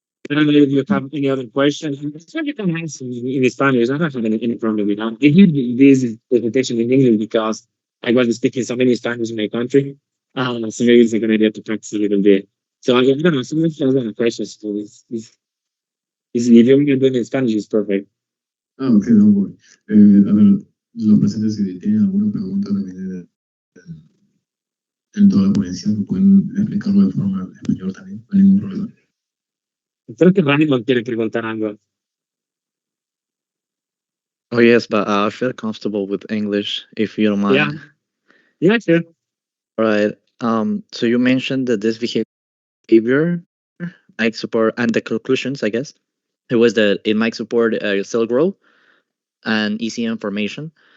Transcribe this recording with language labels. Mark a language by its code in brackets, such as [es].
[en] I don't know if you have any other questions. So you can answer in Spanish. I don't have any problem with that. I did this presentation in English because I was speaking so many Spanish in my country. So maybe it's a good idea to practice a little bit. So I don't know. Some of you have questions. So if you're doing it in Spanish, it's perfect. Ah, ok, no worry. [es] A ver, los presentes si tienen alguna pregunta también en toda la ponencia, lo pueden explicarlo de forma español también, no hay ningún problema. Creo que Rani quiere preguntar algo. [en] Oh yes, but I feel comfortable with English if you don't Yeah. mind. Yeah, sure. All right. So you mentioned that this behavior might support, and the conclusions, I guess, it was that it might support cell growth and ECM formation.